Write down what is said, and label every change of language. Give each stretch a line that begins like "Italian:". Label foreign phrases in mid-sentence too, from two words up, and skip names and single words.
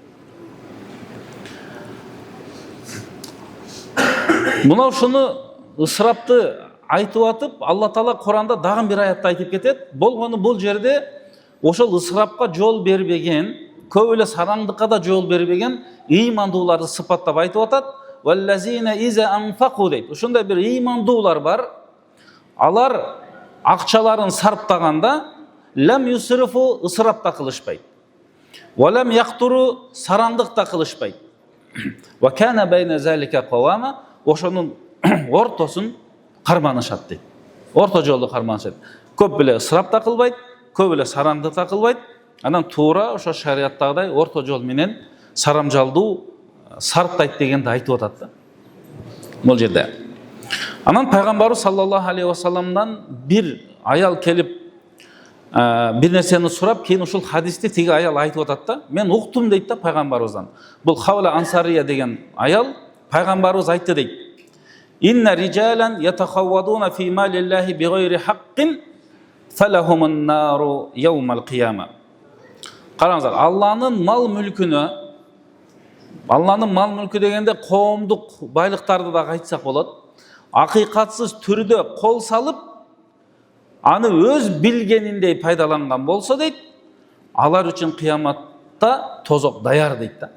Kyrgyz: Мына ушуну ысырапты айтып атып, Алла Таала Куранда дагы бир аятта айтып кетет. Болгону бул жерде ошол ысырапка жол бербеген, көп эле сараңдыкка да жол бербеген ыймандууларды сыпаттап айтып атат.
Arabic: والذين إذا أنفقوا дейт.
Kyrgyz: Ошондой бир ыймандуулар бар. Алар акчаларын сарптаганда
Arabic: لم يسرفوا
Kyrgyz: ысырап да кылышпайт.
Arabic: ولم يقتروا
Kyrgyz: сараңдык да кылышпайт.
Arabic: وكان بين ذلك قواما,
Kyrgyz: ошонун ортосун карманышат дейт. Орто жолду карманышат. Көп эле ысырап да кылбайт, көп эле сараңдык да кылбайт. Анан туура ошо шариаттагыдай орто жол менен сарамжалдуу сарптайт дегенди айтып атат да. Бул жерде. Анан пайгамбарыбыз
Arabic: صلى الله عليه وسلم
Kyrgyz: бир аял келип бир нерсени сурап, кийин ушул хадисти тиги аял айтып атат да. Мен уктум дейт да пайгамбарыбыздан. Бул Хавла Ансария деген аял, пайгамбарыбыз айтты дейт.
Arabic: إن رجالا يتخوضون في مال الله بغير حق فلهم النار يوم القيامة.
Kyrgyz: Караңыздар, Алланын мал мүлкү дегенде коомдук байлыктарды да айтсак болот. Акыйкатсыз түрдө кол салып, аны өз билгениндей пайдаланган болсо дейт, алар үчүн кыяматта тозок даяр дейт да.